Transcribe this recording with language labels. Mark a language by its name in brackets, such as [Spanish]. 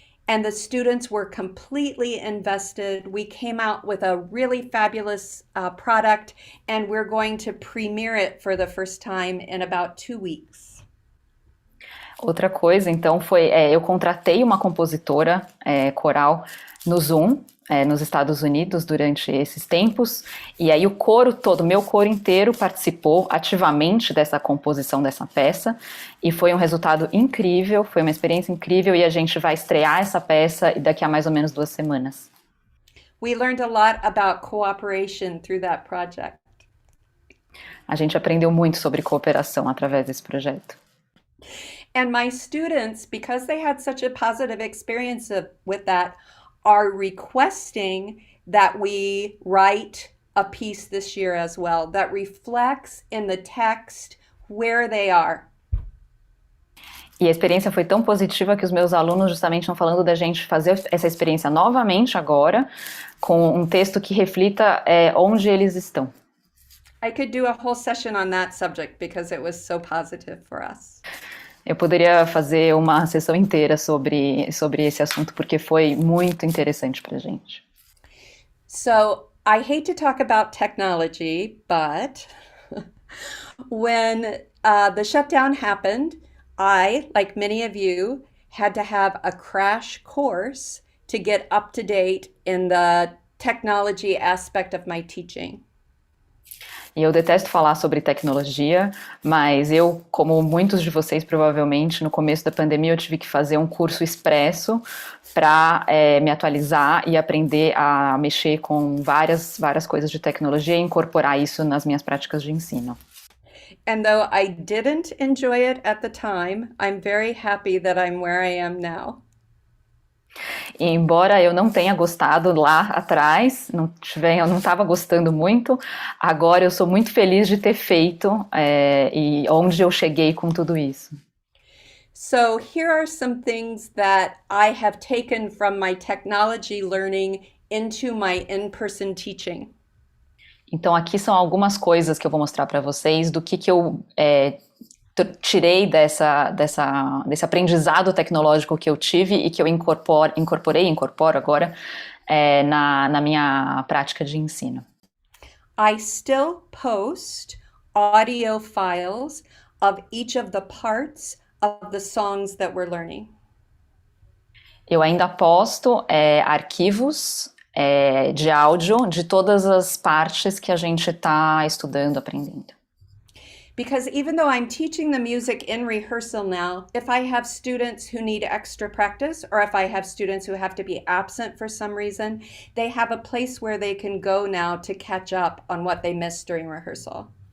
[English] And the students were completely invested. We came out with a really fabulous product, and we're going to premiere it for the first time in about 2 weeks. [Portuguese] Outra coisa, então, foi eu contratei uma compositora coral no Zoom, nos Estados Unidos, durante esses tempos, e aí o coro todo, meu coro inteiro, participou ativamente dessa composição dessa peça, e foi um resultado incrível, foi uma experiência incrível, e a gente vai estrear essa peça daqui a mais ou menos 2 semanas. [English] We learned a lot about cooperation through that project. [Portuguese] A gente aprendeu muito sobre cooperação através desse projeto. [English] And my students, because they had such a positive experience with that, are requesting that we write a piece this year as well that reflects in the text where they are. [Portuguese] E a experiência foi tão positiva que os meus alunos justamente estão falando da gente fazer essa experiência novamente agora, com um texto que reflita onde eles estão. [English] I could do a whole session on that subject because it was so positive for us. [Portuguese] Eu poderia fazer uma sessão inteira sobre esse assunto, porque foi muito interessante para a gente. [English] So, I hate to talk about technology, but when the shutdown happened, I, like many of you, had to have a crash course to get up to date in the technology aspect of my teaching. [Portuguese] E eu detesto falar sobre tecnologia, mas eu, como muitos de vocês provavelmente, no começo da pandemia eu tive que fazer um curso expresso para me atualizar e aprender a mexer com várias coisas de tecnologia e incorporar isso nas minhas práticas de ensino. [English] And though I didn't enjoy it at the time, I'm very happy that I'm where I am now. [Portuguese] E embora eu não tenha gostado lá atrás, eu não estava gostando muito, agora eu sou muito feliz de ter feito e onde eu cheguei com tudo isso. [English] So here are some things that I have taken from my technology learning into my in-person teaching. [Portuguese] Então aqui são algumas coisas que eu vou mostrar para vocês do que eu tirei desse aprendizado tecnológico que eu tive e que eu incorporo agora na minha prática de ensino. [English] I still post audio files of each of the parts of the songs that we're learning. [Portuguese] Eu ainda posto arquivos de áudio de todas as partes que a gente está estudando, aprendendo. [English] Because even though I'm teaching the music in rehearsal now, if I have students who need extra practice, or if I have students who have to be absent for some reason, they have a place where they can go now to catch up on what they missed during rehearsal.